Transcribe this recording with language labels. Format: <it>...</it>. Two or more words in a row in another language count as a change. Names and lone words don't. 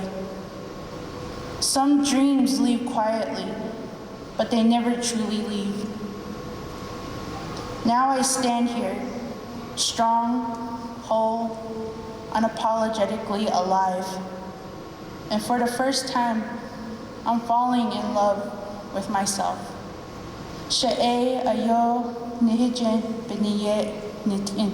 <en>Some dreams leave quietly, but they never truly leave. Now I stand here, strong, whole, unapologetically alive. And for the first time, I'm falling in love with myself. She'e ayo nihijen b'niyet nitin.</en>